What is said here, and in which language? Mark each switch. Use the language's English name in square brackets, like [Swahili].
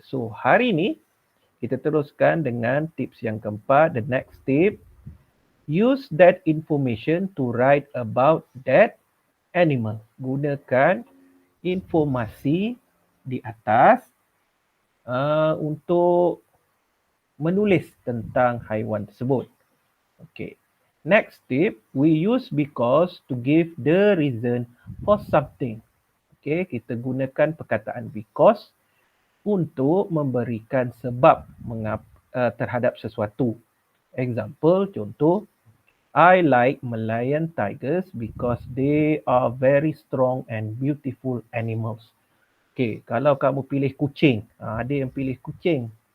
[Malay] So hari ni kita teruskan dengan tips yang keempat. [English] The next tip, use that information to write about that animal. [Malay] Gunakan informasi di atas untuk menulis tentang haiwan tersebut. Okay. [English] Next tip, we use because to give the reason for something. [Malay] Okay, kita gunakan perkataan because untuk memberikan sebab terhadap sesuatu. [English] Example, contoh, I like Malayan tigers because they are very strong and beautiful animals. [Malay] Okay, kalau kamu pilih kucing, ada yang pilih kucing.